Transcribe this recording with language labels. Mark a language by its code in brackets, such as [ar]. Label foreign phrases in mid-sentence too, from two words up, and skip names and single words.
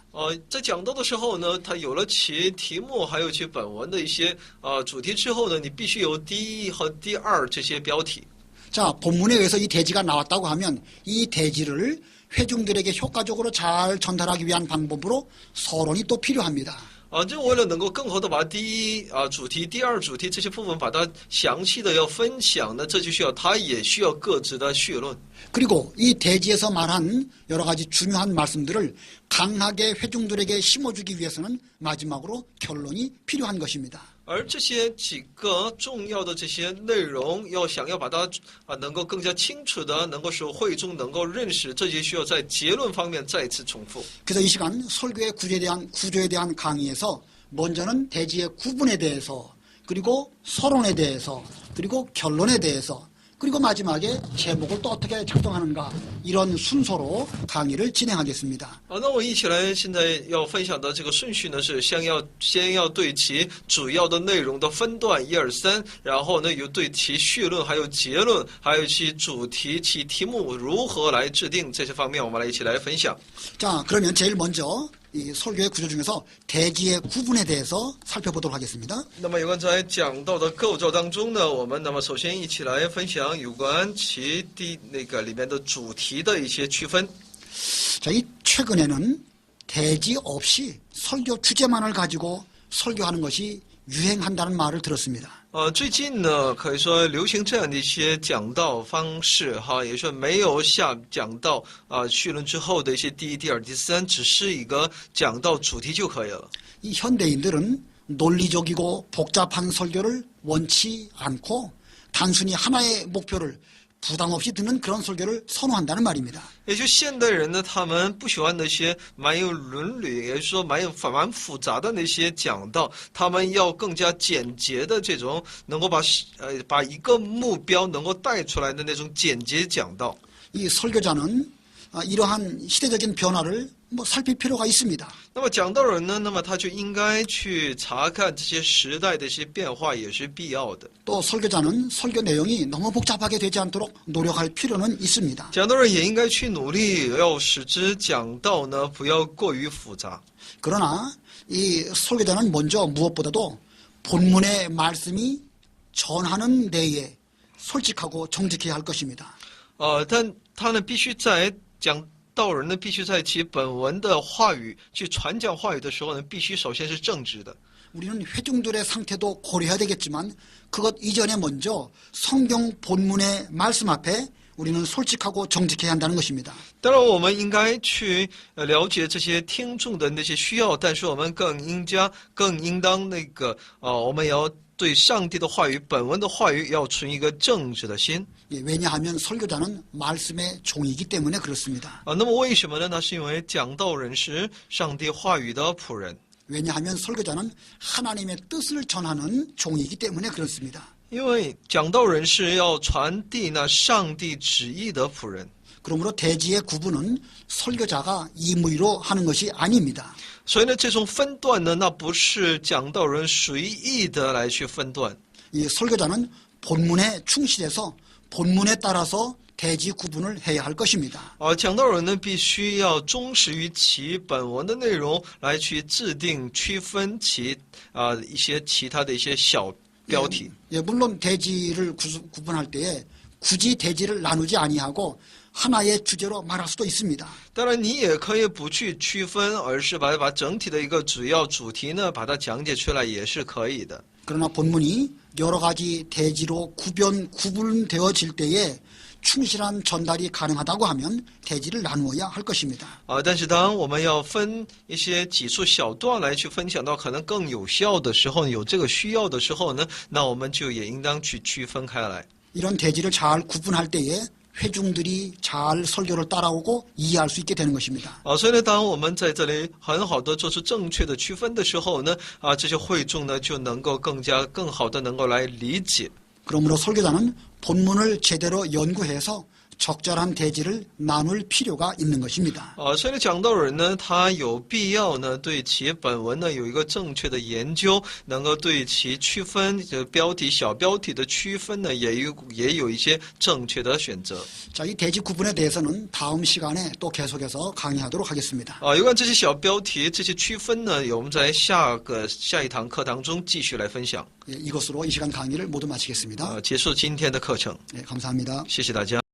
[zh] 在讲道的时候呢，它有了其题目，还有其本文的一些主题之后呢，你必须有第一和第二这些标题。 [ko] 자, 본문에 의해서 이 대지가 나왔다고 하면 이 대지를 회중들에게 효과적으로 잘 전달하기 위한 방법으로 서론이 또 필요합니다. [zh] 就为了能够更好的把第一主题、第二主题这些部分把它详细的要分享呢，这就需要它也需要各自的绪论。 [ko] 그리고 이 대지에서 말한 여러 가지 중요한 말씀들을 강하게 회중들에게 심어주기 위해서는 마지막으로 결론이 필요한 것입니다. [zh] 而这些几个重要的这些内容，想要把它能够更加清楚的能够使会众能够认识，这就需要在结论方面再次重复。 [ko] 그래서 이 시간 설교의 구조에 대한 강의에서 먼저는 대지의 구분에 대해서 그리고 서론에 대해서 그리고 결론에 대해서 그리고 마지막에 제목을 또 어떻게 작성하는가 이런 순서로 강의를 진행하겠습니다. [zh] 那我一起来，现在要分享的这个顺序呢是先要对其主要的内容的分段1、2、3，然后呢有对其绪论，还有结论，还有其主题、其题目如何来制定这些方面，我们来一起来分享。 [ko] 자, 그러면 제일 먼저 이 설교의 구조 중에서 대지의 구분에 대해서 살펴보도록 하겠습니다. [zh] 那么有关在讲道的构造当中呢，我们首先一起来分享有关其里面的主题的一些区分。 [ko] 자, 이 최근에는 대지 없이 설교 주제만을 가지고 설교하는 것이 유행한다는 말을 들었습니다. [zh] 最近呢，可以说流行这样的一些讲道方式哈，也说没有下讲道绪论之后的一些第一、第二、第三，只是一个讲道主题就可以了。 [ko] 이 현대인들은 논리적이고 복잡한 설교를 원치 않고 단순히 하나의 목표를 부담 없이 듣는 그런 설교를 선호한다는 말입니다. [zh] 也就现代人呢，他们不喜欢那些蛮有伦理，也就是说蛮复杂的那些讲道，他们要更加简洁的这种，能够把一个目标能够带出来的那种简洁讲道。 [ko] 이 설교자는 이러한 시대적인 변화를 살필 필요가 있습니다. [zh] 那么讲道人呢，那么他就应该去查看这些时代的一些变化，也是必要的。 [ko] 또 설교자는 설교 내용이 너무 복잡하게 되지 않도록 노력할 필요는 있습니다. [zh] 讲道人也应该去努力，要使之讲道呢不要过于复杂。 [ko] 그러나 이 설교자는 먼저 무엇보다도 본문의 말씀이 전하는 내에 솔직하고 정직해야 할 것입니다. [zh] 但他呢必须在讲道人呢必须在其本文的话语去传讲话语的时候呢，必须首先是正直的。 [ko] 우리는 회중들의 상태도 고려해야 되겠지만 그것 이전에 먼저 성경 본문의 말씀 앞에 우리는 솔직하고 정직해야 한다는 것입니다. [zh] 当然，我们应该去了解这些听众的那些需要，但是我们更应当我们要对上帝的话语、本文的话语要存一个正直的心。 [ko] 왜냐하면 설교자는 말씀의 종이기 때문에 그렇습니다. [zh] 那么为什么呢？那是因为讲道人是上帝话语的仆人。 [ko] 왜냐하면 설교자는 하나님의 뜻을 전하는 종이기 때문에 그렇습니다. [zh] 因为讲道人是要传递那上帝旨意的仆人。 [ko] 그러므로 대지의 구분은 설교자가 임의로 하는 것이 아닙니다. [zh] 所以呢，这种分段呢，那不是讲道人随意的来去分段。 [ko] 이 설교자는 본문에 충실해서 본문에 따라서 대지 구분을 해야 할 것입니다. [zh] 讲道人呢，必须要忠实于其本文的内容，来去制定区分其一些其他的一些小标题。 [ko] 물론 대지를 구분할 때에 굳이 대지를 나누지 아니하고 하나의 주제로 말할 수도 있습니다. [zh] 当然，你也可以不去区分，而是把整体的一个主要主题呢，把它讲解出来也是可以的。 [ko] 그러나 본문이 여러 가지 대지로 구분되어질 때에 충실한 전달이 가능하다고 하면 대지를 나누어야 할 것입니다. [zh] 但是当我们要分一些几处小段来去分享到可能更有效的时候，有这个需要的时候呢，那我们就也应当去区分开来。 [ko] 이런 대지를 잘 구분할 때에 회중들이 잘 설교를 따라오고 이해할 수 있게 되는 것입니다. [zh] 所以呢，当我们在这里很好的做出正确的区分的时候呢，这些会众呢就能够更好的能够来理解。 [ko] 그러므로 설교자는 본문을 제대로 연구해서 적절한 대지를 나눌 필요가 있는 것입니다. [zh] 所以呢，讲道人呢，他有必要呢，对其本文呢有一个正确的研究，能够对其区分标题、小标题的区分呢，也有一些正确的选择。 [ko] 자, 이 대지 구분에 대해서는 다음 시간에 또 계속해서 강의하도록 하겠습니다. [zh] 有关这些小标题、这些区分呢，我们在下一堂课当中继续来分享。 [ko] 이것으로 이 시간 강의를 모두 마치겠습니다. [zh] 结束今天的课程， [ko] 감사합니다. [zh] 谢谢大家。